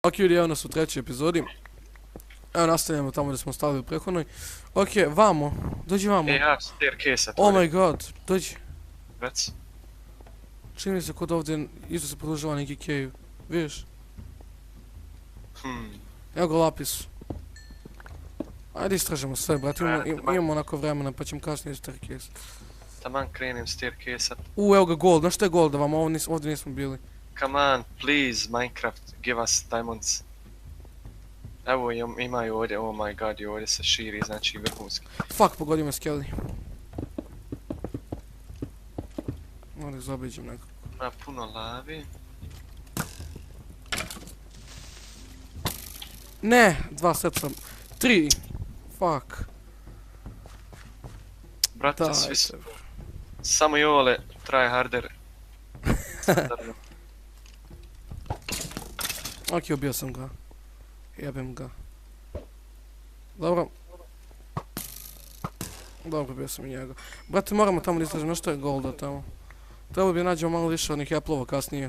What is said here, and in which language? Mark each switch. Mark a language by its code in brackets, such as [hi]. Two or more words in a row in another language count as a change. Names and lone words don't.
[bs] Ok, ljudi, evo nas u trećoj epizodi. Evo nastavljamo tamo gdje smo stali u prethodnoj. Ok, vamo, dođi vamo. Ja, staircase-a Oh [en] to my god, [bs] dođi. Rec. Čini mi se kod ovdje isto se produžava neki cave. Vidiš? Evo ga lapis. Ajde istražimo sve, brate, imamo onako vremena pa ćemo kasnije staircase. Taman krenem staircase-a. Evo ga gold, znaš što je gold da vam ovdje nismo bili? [en] Come on, please, Minecraft, give us diamonds. [bs] Evo imaju ovdje, [en] oh my god, [bs] i ovdje se širi, znači vrhunski. Fuck, pogodio me Skelly. Ovdje zaobiđem nekako. Ima puno lavi. Ne, 2 seta. 3. Fuck. Brate, Daj svi su... se. Samo Jole, [en] try harder. [bs] Ok, ubio sam ga. Jebem ga. Dobro. Dobro, ubio sam i njega. Brate, moramo tamo da istražimo nešto je golda tamo. Trebalo bi nađemo malo više onih Apple-ova kasnije.